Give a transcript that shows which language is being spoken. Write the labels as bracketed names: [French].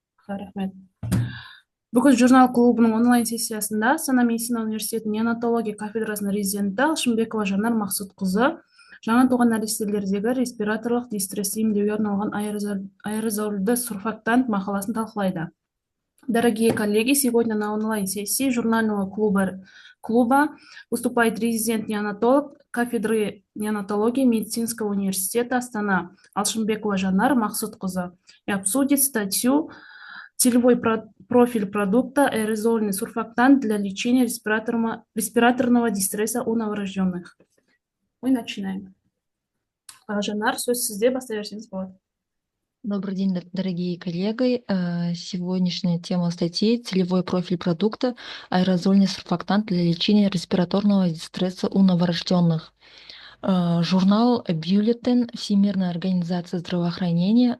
[Kazakh] Рахмет. Бүгін журнал клубының онлайн сессиясында Астана медицина университетінің неонатология кафедрасының резиденті Алшынбекова Жанар Мақсұтқызы жаңа туған нәрестелердегі респираторлық дистрессті емдеуге арналған аэрозольді сурфактант мақаласын талқылайды. [Russian] Дорогие коллеги, сегодня на онлайн-сессии журнального клуба выступает резидент-неонатолог кафедры неонатологии медицинского университета Астана Алшынбекова Жанар Мақсұтқызы и обсудит статью «Целевой профиль продукта аэрозольный сурфактант для лечения респираторного дистресса у новорожденных». Мы начинаем. [Kazakh] Жанар, сөз сізде, бастай берсеңіз болады. [Russian] Добрый день, дорогие коллеги. Сегодняшняя тема статьи «Целевой профиль продукта. Аэрозольный сурфактант для лечения респираторного дистресса у новорожденных». Журнал «Бюллетен» Всемирной организации здравоохранения.